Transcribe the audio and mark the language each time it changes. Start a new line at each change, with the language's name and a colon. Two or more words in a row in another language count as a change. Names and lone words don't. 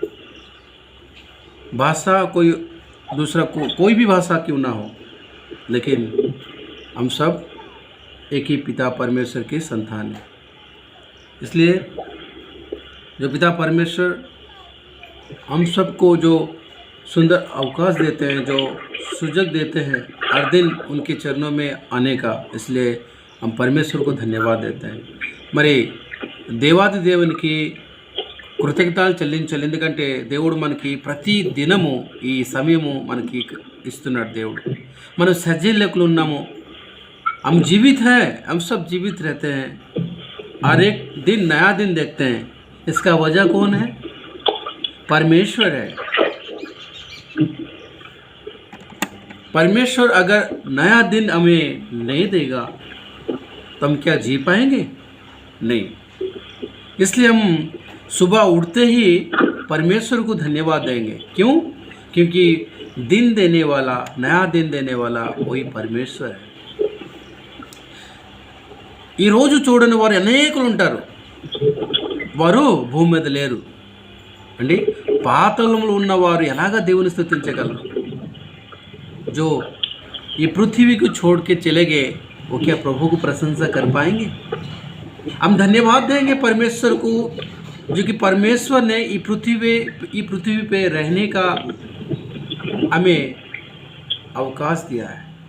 Hindi: भाषा कोई दूसरा कोई भी भाषा क्यों ना हो, लेकिन हम सब एक ही पिता परमेश्वर के संतान हैं। इसलिए जो पिता परमेश्वर हम सबको जो सुंदर अवकाश देते हैं, जो सुजग देते हैं हर दिन उनके चरणों में आने का, इसलिए हम परमेश्वर को धन्यवाद देते हैं।
Telugu: మరి దేవాది దేవునికి కృతజ్ఞతలు చెల్లించాలి, ఎందుకంటే దేవుడు మనకి ప్రతి దినము ఈ సమయము మనకి ఇస్తున్నాడు దేవుడు। మనం సజీవ లెక్కలు ఉన్నాము,
Hindi: हम जीवित हैं, हम सब जीवित रहते हैं, हर एक दिन नया दिन देखते हैं। इसका वजह कौन है? परमेश्वर है। परमेश्वर अगर नया दिन हमें नहीं देगा तो हम क्या जी पाएंगे? नहीं। इसलिए हम सुबह उठते ही परमेश्वर को धन्यवाद देंगे। क्यों? क्योंकि दिन देने वाला, नया दिन देने वाला वही परमेश्वर है।
Telugu: ఈ రోజు చూడని వారు అనేకులు ఉంటారు, వారు భూమి మీద లేరు అండి। పాతాళంలో ఉన్నవారు ఎలాగా దేవుని స్తుతించగలరు?
Hindi: जो ये पृथ्वी को छोड़ के चले गए, वो क्या प्रभु को प्रशंसा कर पाएंगे? हम धन्यवाद देंगे परमेश्वर को, जो कि परमेश्वर ने ये पृथ्वी पे रहने का हमें अवकाश दिया है।